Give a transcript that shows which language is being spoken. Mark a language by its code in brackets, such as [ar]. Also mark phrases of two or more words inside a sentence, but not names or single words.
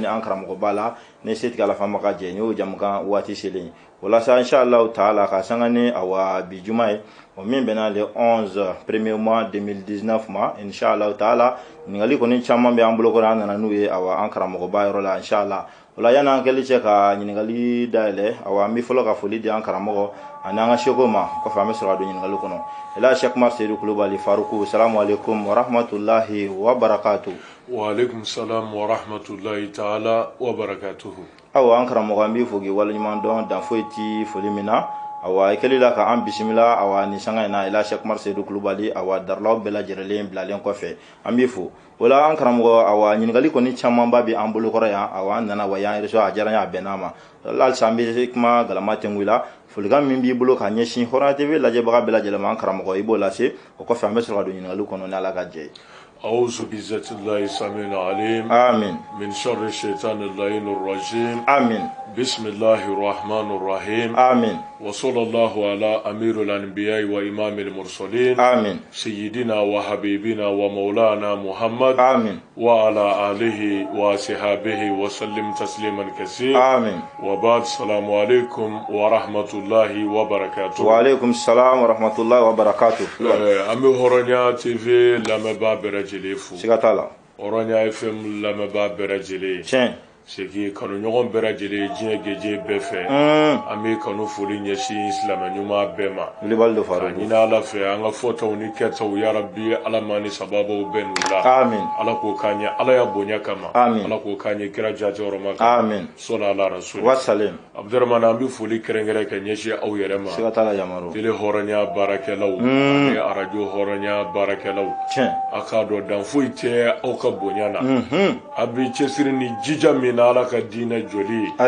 [bm] an karamɔgɔba la ne se tigɛ ala fama ka jɛ ni o jamukan waati selen walasa [ar] إن شاء الله تعالى [bm] ka sanga ni awa bi juma ye o min bɛna le 11 [fr] premier mois [bm] 2019 ma [ar] إن شاء الله تعالى [bm] ɲininkali kɔni caman bɛ an bolo kɔrɔ an nana n'u ye awa an karamɔgɔba yɔrɔ la inshallah wala yana an kɛli cɛ ka ɲininkali dayɛlɛ awa an bɛ fɔlɔ ka foli di an karamɔgɔ ani an ka seko ma kɔfɛ an bɛ sɔrɔ ka don ɲininkali kɔnɔ. [ar] Elhaji Seku Umaru Seydou Kulubali Faruku سلام عليكم ورحمة الله وبركاته. وعليكم سلام ورحمة الله تعالى وبركاته. [bm] Awa an karamɔgɔ an b'i fo k'i waleɲuman dɔn dan foyi ti foli min na awa i kɛli la ka an bisimila awa ni sanga in na Elhaji Seku Umaru Seydou Kulubali awa darilaw bɛɛ lajɛlen bilalen kɔfɛ an b'i fo o la an karamɔgɔ awa ɲininkali kɔni camanba bɛ an bolokɔrɔ yan awa an nana wa y'an reçoit a diyara n ye a bɛnn'a ma halisa an bɛ kuma galama tɛngu la folikan min b'i bolo ka ɲɛsin Hɔrɔnya TV lajɛbaga bɛɛ lajɛlen ma an karamɔgɔ i b'o lase o kɔfɛ an bɛ sɔrɔ ka don ɲininkali kɔnɔ ni Ala ka jɛ ye. [ar] أعوذ بعزة الله السميع العليم آمين من شر الشيطان اللعين الرجيم آمين بسم الله الرحمن الرحيم آمين وصلى الله على أمير الأنبياء وإمام المرسلين آمين سيدنا وحبيبنا ومولانا محمد آمين وعلى آله وصحبه وسلم تسليما كثيرا آمين وبعد السلام عليكم ورحمة الله وبركاته. وعليكم السلام ورحمة الله وبركاته. [bm] أمي Hɔrɔnya TV lamɛnbaa bɛɛ lajɛlen fo. Siga t'a la. Hɔrɔnya FM lamɛnbaa bɛɛ lajɛlen. Tiɲɛ. [fr] C'est que [bm] kanuɲɔgɔn bɛɛ lajɛlen diɲɛ gɛjɛ bɛɛ fɛ an bɛ kanu foli ɲɛsin silamɛ ɲuman bɛɛ ma ka ɲini Ala fɛ an ka fɔtaw ni kɛtaw [ar] يا رب [bm] Ala ma ni sababaw bɛɛ n'u la Ala k'o k'an ye Ala ya bonya kama Ala k'o k'an ye kira jateyɔrɔma kama [ar] صل على رسول [bm] Abdramane an bɛ foli kɛrɛnkɛrɛn ka ɲɛsin aw yɛrɛ ma tele Hɔrɔnya baarakɛlaw ani arajo Hɔrɔnya baarakɛlaw a k'a dɔn dan foyi tɛ aw ka bonya na a bɛ cɛsiri ni jija min Ala ka diinɛ joli